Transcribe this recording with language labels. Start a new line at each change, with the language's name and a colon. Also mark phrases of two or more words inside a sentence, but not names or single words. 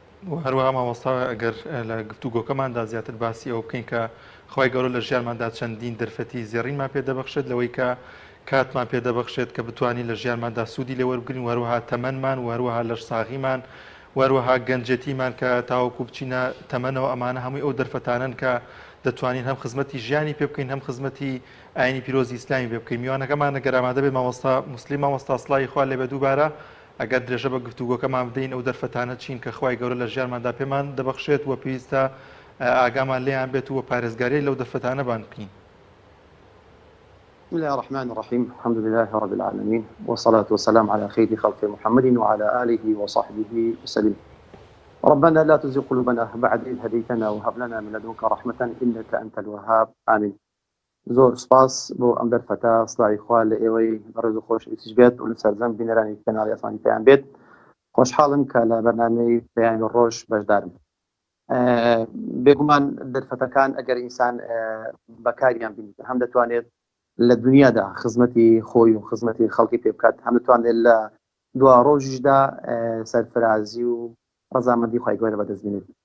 Central Kurdish: و هەروەها مامۆستا، ئەگەر، ئە، لە گفتوگۆکەماندا زیاتر باسی ئەوە بکەین کە خی گەورە لە ژیانماندا چەندین دەرفەتی زێڕینمان پێ دەبەخشێت، لەوەی کە کاتمان پێ دەبەخشێت کە بتوانین لە ژیانماندا سوودی لێوەربگرین، و هەروەها تەمەنمان، و هەروەها لەش ساغیمان، و هەروەها گەنجەتیمان کە تاوەکو بچینە تەمەنەوە، ئەمانە هەمووی ئەو دەرفەتانن کە دەتوانین هەم خزمەتی ژیانی پێ بکەین، هەم خزمەتی ئاینی پیرۆزی ئیسلامی پێ بکەین. میوانەکەمان ئەگەر ئامادە بێت، مامۆستا موسلیم، مامۆستا سڵای خوا لێبێ دووبارە، ئەگەر درێژە بە گفتوگۆکەمان بدەین، ئەو دەرفەتانە چین کە خوای گەورە لە ژیانماندا پێمان دەبەخشێت و پێویستە، ئە، ئاگامان لێیان بێت و پارێزگاری لەو دەرفەتانە بان بکەین.
Arabic: بسم الله الرحمن الرحيم. الحمد لله رب العالمين. والصلاة والسلام على خير خلق محمد وعلى آله وصحبه وسلم. ربنا لا تزغ قلوبنا بعد إذ هديتنا وهب لنا من لدنك رحمة إنك أنت الوهاب. آمين.
Central Kurdish: زۆر سپاس بۆ ئەم دەرفەتە. سڵای خوا لە ئێوەی بەڕێز و خۆش ئیسیش بێت و لە سەرجەم بینەرانی کەناڵی ئاسمانی پەیام بێت. خۆشحاڵم کە لە بەرنامەی پەیامی ڕۆژ بەشدارم. ئە، بێگومان دەرفەتەکان ئەگەر ئینسان، ئە، بەکاریان بینێت، هەم دەتوانێت لە دنیادا خزمەتی خۆی و خزمەتی خەڵکی پێ بکات، هەم دەتوانێت لە دوا ڕۆژیشدا، ئە، سەرفرازی و ڕەزامەندی خوای گەورە بەدەست بێنێت.